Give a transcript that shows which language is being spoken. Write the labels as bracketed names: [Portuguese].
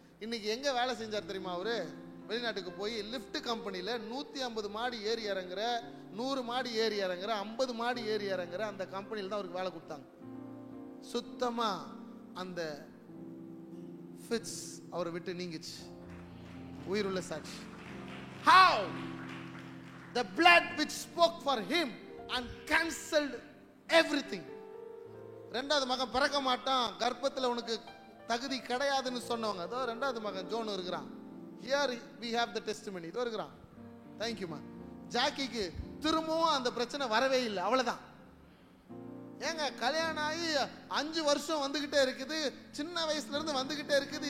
[Tamil] இன்னைக்கு எங்க வேலை செஞ்சார் தெரியுமா? அவரு வெளிநாட்டுக்கு போய் லிஃப்ட் கம்பெனியில் 150 மாடி ஏறி இறங்குற, 100 மாடி ஏறி இறங்குற, 50 மாடி ஏறி இறங்குற அந்த கம்பெனியில் தான் அவருக்கு வேலை கொடுத்தாங்க. சுத்தமா அந்த ஃபிட்ஸ் அவரை விட்டு நீங்கிச்சு. உயிருள்ள சாட்சி. [English] How the blood which spoke for him and cancelled everything. [Tamil] ரெண்டாவது மகன் பிறக்க மாட்டான், கர்ப்பத்தில் உனக்கு தகுதி கிடையாதுன்னு சொன்னவங்க, அதோ ரெண்டாவது மகன் ஜோன் இருக்கிறான். [English] Here we have the testimony. [Tamil] இதோ இருக்கிறான். [English] Thank you [Tamil] மா. ஜாக்கிக்கு திரும்பவும் அந்த பிரச்சனை வரவே இல்லை, அவ்வளவுதான். ஏங்க கல்யாணம் ஆகி 5 வருஷம் வந்துகிட்டே இருக்குது, சின்ன வயசுல இருந்து வந்துகிட்டே இருக்குது.